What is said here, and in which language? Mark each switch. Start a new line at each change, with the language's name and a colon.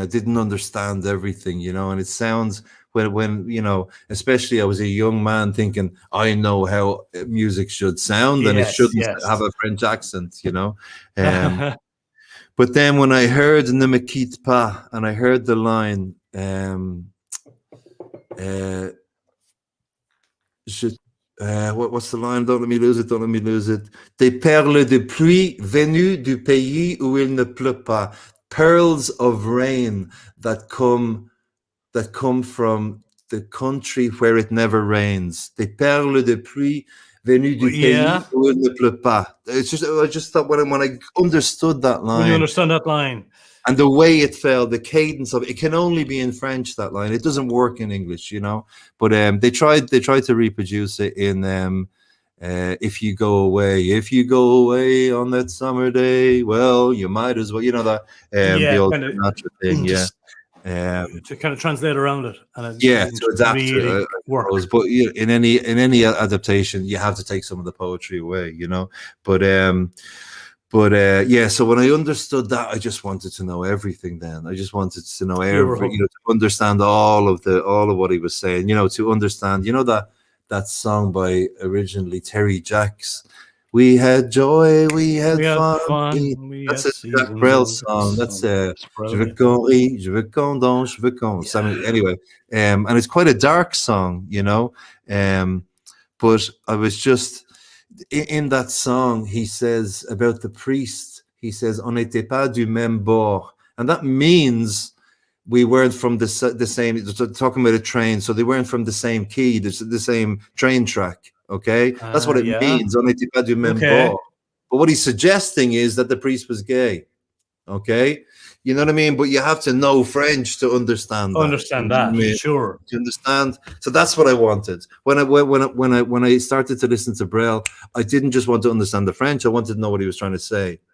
English: I didn't understand everything, you know, and it sounds when you know, especially I was a young man thinking I know how music should sound, and it shouldn't have a French accent, you know. But then when I heard Ne me quitte pas, and I heard the line what's the line? Don't let me lose it.
French: Des perles de pluie venues du pays où il ne pleut pas.
English: Pearls of rain that come from the country where it never rains.
French: Des perles de pluie venues du pays où il ne pleut pas.
English: It's just, I just thought when I understood that line. When you understand that line. And the way it fell, the cadence of it can only be in French, that line. It doesn't work in English, you know. But they tried to reproduce it in If You Go Away on that summer day, well, you might as well, you know, that the old natural thing, to kind of translate around it, and to adapt really to it, works. But in any adaptation, you have to take some of the poetry away, you know. But so when I understood that, I just wanted to know everything. Then I just wanted to know everything, you know, to understand all of what he was saying, you know, to understand, you know, that song by originally Terry Jacks. We had joy, we had fun. That's a Jacques Brel song. That's
French: Je veux qu'on rie, je veux qu'on danse, je veux qu'on.
English: Anyway, and it's quite a dark song, you know. But I was just in that song. He says about the priest. He says,
French: "On n'était pas du même bord,"
English: and that means we weren't from the same. Talking about a train, so they weren't from the same key, the same train track. Okay, that's what it means.
French: On n'était pas du même bord.
English: But what he's suggesting is that the priest was gay. Okay, you know what I mean. But you have to know French to understand. Sure. To understand. So that's what I wanted when I started to listen to Brel. I didn't just want to understand the French. I wanted to know what he was trying to say.